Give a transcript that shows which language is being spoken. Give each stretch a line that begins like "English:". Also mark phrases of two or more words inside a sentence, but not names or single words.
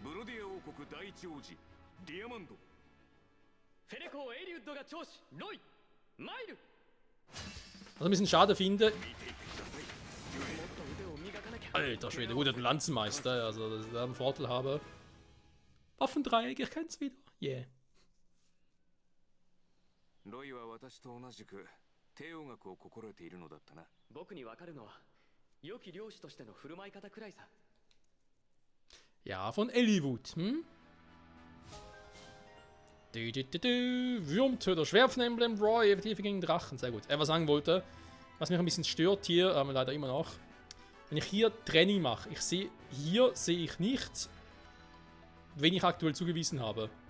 German: Was ich ein bisschen schade finde. Alter Schwede, gut, der Lanzenmeister, also dass ich da einen Vorteil habe. Waffendreieck, ich kenn's wieder. Yeah.
Japanese: ロイは私と同じく帝王学を心得ているのだったな。僕にわかるのは良き漁師としての振る舞い方くらいさ。
German: Ja, von Eliwood, hm? Wurmtöter, Schwerfenemblem, Roy, Effektive gegen Drachen, sehr gut. Was sagen wollte, was mich ein bisschen stört hier, aber leider immer noch, wenn ich hier Training mache, hier sehe ich nicht, wen ich aktuell zugewiesen habe.